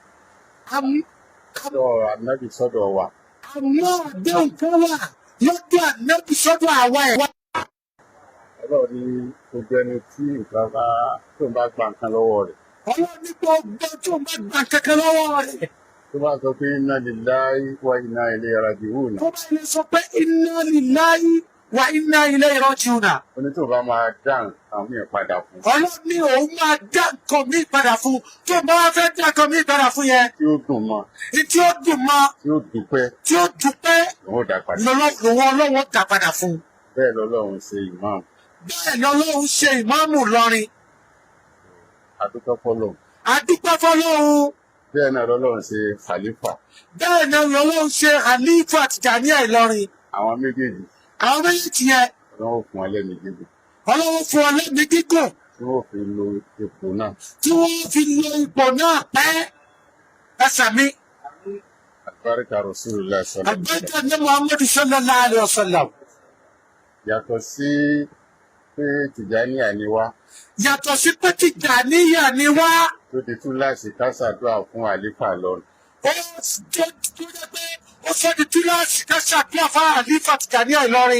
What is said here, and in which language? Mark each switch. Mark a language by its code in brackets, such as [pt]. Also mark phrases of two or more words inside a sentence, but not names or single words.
[yo] Sọ́dọ̀ ànábì sọ́dọ̀ wa. Àmọ́ àdéhùn kan wà lọ́dọ̀ ànábì sọ́dọ̀ àwa ẹ̀wá. Ọlọ́run ní gbogbo ẹni tí nǹkan bá tó ń bá gba nǹkan lọ́wọ́ rẹ̀. Ọlọ́run ní gbogbo tó ń bá gba kankan lọ́wọ́ rẹ̀. Tó bá sọ pé [ar] إنا لله وإنا إليه راجعون. [yo] Tó bá lè sọ pé [ar] إنا لله وإنا إليه راجعون. [yo] Oní tó bá máa dá nǹkan mí padà fún. Ọlọ́run ní òun máa dá nǹkan mí padà fún. Tó bá wá fẹ́ dá nǹkan mí padà fún yẹn. Tí ó dùn mọ́. Tí ó dùn mọ́. Tí ó dúpẹ́. Tí ó dúpẹ́. Lọ́wọ́ dá padà. Lọ́wọ́ Ọlọ́run dá padà fún. Bẹ́ẹ̀ lọ́lọ́run ṣe ìmáàmù. Bẹ́ẹ̀ lọ́lọ́run ṣe ìmáàmù Ìlọrin. Adúpẹ́ fọ́lọ́run. Adúpẹ́ fọ́lọ́run. Bẹ́ẹ̀ náà lọ́lọ́run ṣe Khalifa. Bẹ́ẹ̀ náà lọ́lọ́run ṣe Khalifa tijaniyah Ìlọrin. Àwọn méjèèjì. Àwọn méjèèjì yẹn. Ọlọ́run fún wọn lẹ́mìí gígùn. Ọlọ́run fún wọn lẹ́mìí gígùn. Tí wọ́n fi lo ipò náà. Tí wọ́n fi lo ipò náà pẹ́. Ẹ sàmí. Àbáríkà [ar] رسول الله صلى الله عليه وسلم. [yo] Àbáríkà ní Muhammadu [ar] صلى الله عليه وسلم. [yo] Yàtọ̀ sí pé Tijaniyah ni wá. Yàtọ̀ sí pé Tijaniyah ni wá. Tó di túláàsì ká ṣàdúrà fún àlífà lọ́run. Ó sọ di túláàsì ká ṣàdúrà fún àlífà Tijaniyah Ìlọrin.